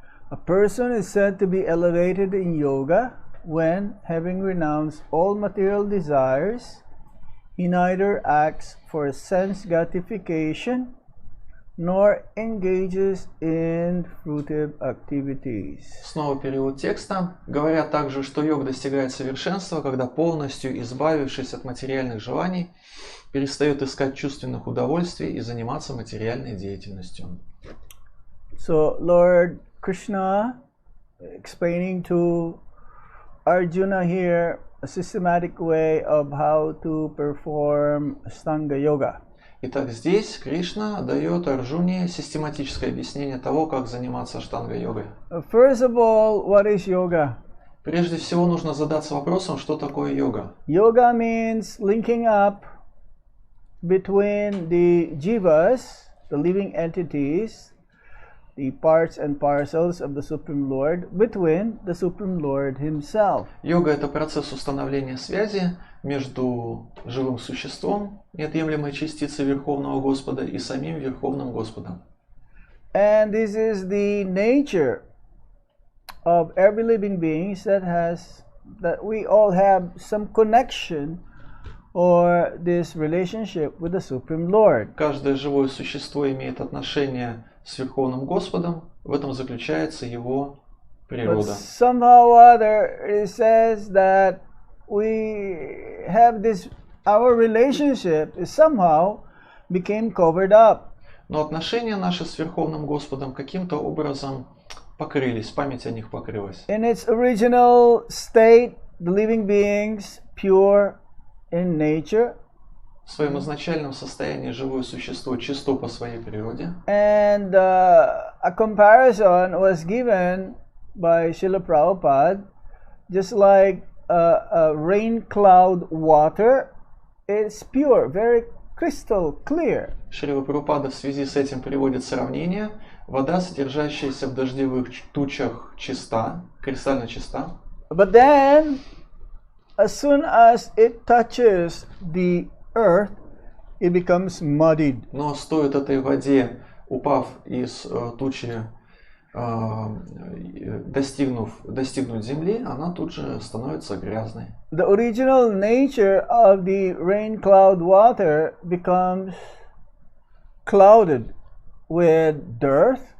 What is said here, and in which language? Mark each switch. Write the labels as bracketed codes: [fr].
[en] A person is said to be elevated in yoga when, having renounced all material desires, he neither acts for sense gratification nor engages in fruitive activities. [ru] Снова перевод текста. Говорят также, что йога достигает совершенства, когда, полностью избавившись от материальных желаний, перестает искать чувственных удовольствий и заниматься материальной деятельностью. [en] So Lord Krishna explaining to Arjuna here a systematic way of how to perform Ashtanga Yoga. [ru] Итак, здесь Кришна дает Арджуне систематическое объяснение того, как заниматься аштанга-йогой. [en] First of all, what is yoga? [ru] Прежде всего нужно задаться вопросом, что такое йога. [en] Yoga means linking up between the jivas, the living entities, the parts and parcels of the Supreme Lord, between the Supreme Lord Himself. [ru] Йога – это процесс установления связи между живым существом, неотъемлемой частицей Верховного Господа, и самим Верховным Господом. [en] And this is the nature of every living being that we all have some connection or this relationship with the Supreme Lord. [ru] Каждое живое существо имеет отношение с Верховным Господом, в этом заключается его природа. [en] But somehow or other it says that we have this, our relationship is somehow became covered up. [ru] Но отношения наши с Верховным Господом каким-то образом покрылись, память о них покрылась. [en] In its original state, the living beings, pure in nature, [ru] В своем изначальном состоянии живое существо чисто по своей природе. [en] and a comparison was given by Srila Prabhupada, just like a rain cloud water, it's pure, very crystal clear. [ru] Шрила Прабхупада в связи с этим приводит сравнение. Вода, содержащаяся в дождевых тучах, чиста, кристально чиста. [en] But then, as soon as it touches the earth, it becomes muddied. [ru] Но стоит этой воде, упав из тучи, достигнуть земли, она тут же становится грязной. [en] The original nature of the rain cloud water becomes clouded with dirt.